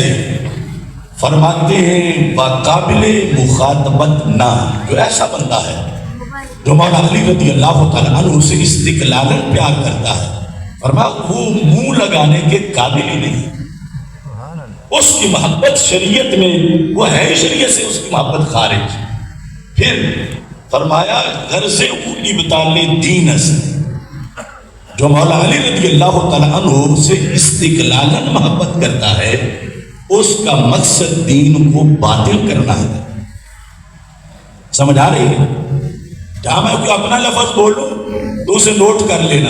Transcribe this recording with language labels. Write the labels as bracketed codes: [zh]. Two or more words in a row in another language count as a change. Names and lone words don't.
[ur] فرماتے ہیں قابل مخاطبت نہ، جو ایسا بندہ ہے جو مولا علی [ar] رضی اللہ تعالیٰ عنہ [ur] سے استقلالاً پیار کرتا ہے، فرمایا وہ منہ لگانے کے قابل ہی نہیں. اس کی محبت شریعت میں وہ ہے، شریعت سے اس کی محبت خارج. [fa] پھر فرمایا غرض اولی بتالے دین است، [ur] جو مولا علی [ar] رضی اللہ تعالیٰ عنہ [ur] سے استقلالاً محبت کرتا ہے اس کا مقصد دین کو باطل کرنا ہے. سمجھ آ رہی ہے؟ جہاں میں کوئی اپنا لفظ بولوں تو اسے نوٹ کر لینا.